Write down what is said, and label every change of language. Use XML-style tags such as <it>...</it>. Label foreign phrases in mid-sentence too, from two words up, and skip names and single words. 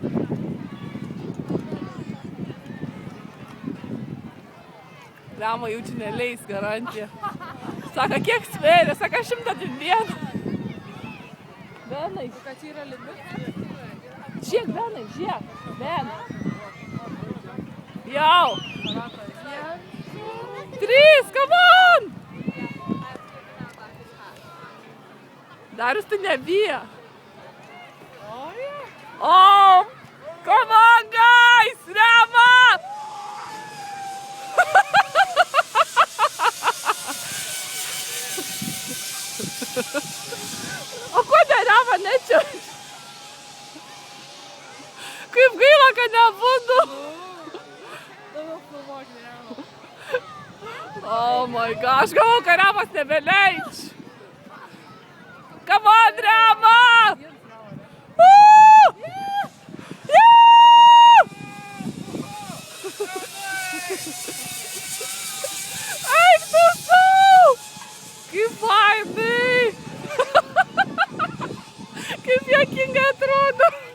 <lt>Ramo jau čia neleis, garantija. Saka, kiek svėrė? Saka, 101. Benai. Kad yra limit. Žiūrėk, Benai, žiūrėk. Benai. Jau. 3,</lt> <en>come on!</en> <lt>Darius, tu nebijo.</lt> <en>Oh, come on, guys!</en> <lt>Rama! O kodėl Rama nečiūrė? Kaip gaila, kad nebudu.</lt> <en>Oh my god,</en> <lt>aš galvoju, kad Ramas nebeleidž.</lt> <en>Come on,</en> <lt>Rama! Eik tu sau! Kaip fainai! Kaip juokingai atrodo!</lt>